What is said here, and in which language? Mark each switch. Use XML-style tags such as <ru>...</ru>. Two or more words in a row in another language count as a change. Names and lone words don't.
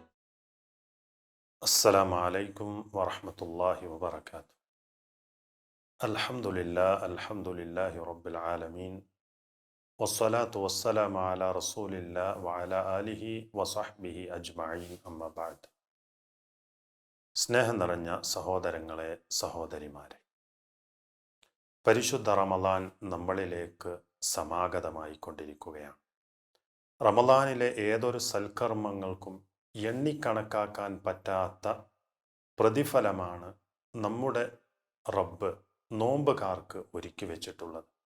<ar>السلام عليكم ورحمة الله وبركاته. الحمد لله رب العالمين والصلاة والسلام على رسول الله وعلى آله وصحبه أجمعين أما بعد.</ar> <ml>സ്നേഹം നിറഞ്ഞ സഹോദരങ്ങളെ സഹോദരിമാരെ, പരിശുദ്ധ റമളാൻ നമ്മളിലേക്ക് സമാഗതമായി കൊണ്ടിരിക്കുകയാണ്. റമളാനിലെ ഏതൊരു സൽക്കർമ്മങ്ങൾക്കും എണ്ണിക്കണക്കാക്കാൻ പറ്റാത്ത പ്രതിഫലമാണ് നമ്മുടെ റബ്ബ് നോമ്പുകാർക്ക് ഒരുക്കി വെച്ചിട്ടുള്ളത്.</ml>